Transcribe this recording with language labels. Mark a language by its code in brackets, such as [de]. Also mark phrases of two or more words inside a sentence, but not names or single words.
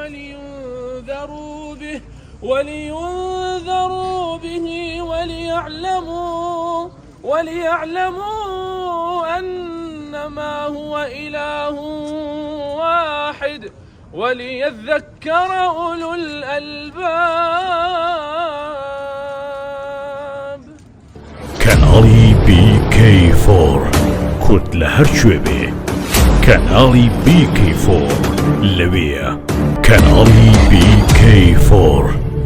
[ar] ولينذروا به وليعلموا أنما هو إله واحد وليذكر أولو الألباب. [ckb] کاناڵی BK4 کورد لە هەر کوێ بێ کاناڵی BK4 لەوەیە کاناڵی BK4